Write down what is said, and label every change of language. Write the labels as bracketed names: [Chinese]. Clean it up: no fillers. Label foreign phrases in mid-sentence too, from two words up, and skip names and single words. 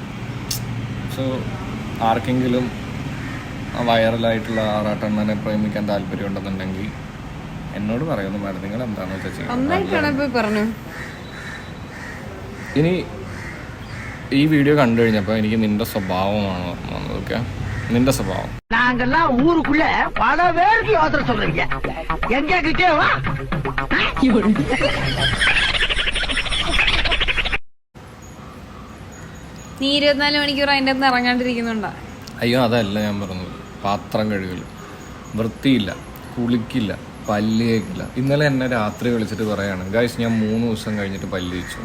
[Malayalam] സോ ആർക്കെങ്കിലും വൈറലായിട്ടുള്ള ആറാട്ടണ്ണനെ പ്രേമിക്കാൻ താല്പര്യം ഉണ്ടെന്നുണ്ടെങ്കിൽ എന്നോട് പറയുന്നു മാഡം, നിങ്ങൾ എന്താണെന്ന് വെച്ചാൽ ചെയ്യും. ഇനി ഈ വീഡിയോ കണ്ടു കഴിഞ്ഞപ്പോൾ എനിക്ക് നിന്റെ സ്വഭാവമാണ് വന്നത്. ഓക്കെ, നിന്റെ സ്വഭാവം. [Tamil] நாங்கெல்லாம் ஊருக்குள்ள பல பேருக்கு யோசனை சொல்றீங்க, எங்க கிட்டே வா. [Malayalam] നീ 24 മണിക്കൂർ അതിൻ്റെ അകത്ത് ഇറങ്ങാണ്ടിരിക്കുന്നുണ്ടോ? അയ്യോ, അതല്ല ഞാൻ പറഞ്ഞത്. പാത്രം കഴുകില്ല, വൃത്തിയില്ല, കുളിക്കില്ല, പല്ല് കേൾക്കില്ല. ഇന്നലെ എന്നെ രാത്രി വിളിച്ചിട്ട് പറയാണ്, ഗൈസ് ഞാൻ 3 ദിവസം കഴിഞ്ഞിട്ട് പല്ല് തേച്ചു.